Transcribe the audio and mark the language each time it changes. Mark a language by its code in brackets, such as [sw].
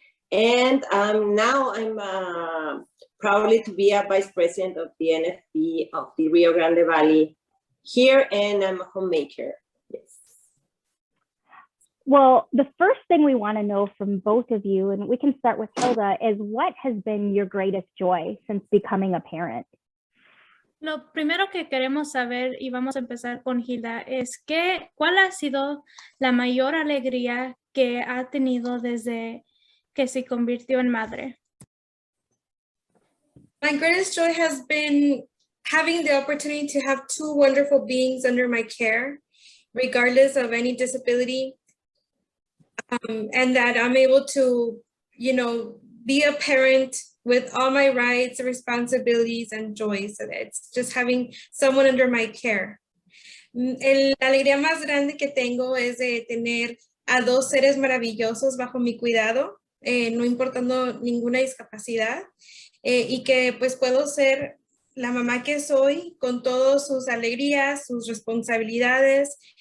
[en] And now I'm proudly to be a vice president of the NFB of the Rio Grande Valley here, and I'm a homemaker. Yes. Well, the first thing we want to know from both of you, and we can start with Hilda, is what has been your greatest joy since becoming a parent? [es] Lo primero que queremos saber, y vamos a empezar con Hilda, es ¿cuál ha sido la mayor alegría que ha tenido desde que se convirtió en madre? [en] My greatest joy has been having the opportunity to have 2 wonderful beings under my care, regardless of any disability, and that I'm able to, be a parent with all my rights, responsibilities, and joys. So it's just having someone under my care. [es] La alegría más grande que tengo es de tener a 2 seres maravillosos bajo mi cuidado, no importando ninguna discapacidad, y que pues puedo ser la mamá que soy con todas sus alegrías, sus responsabilidades.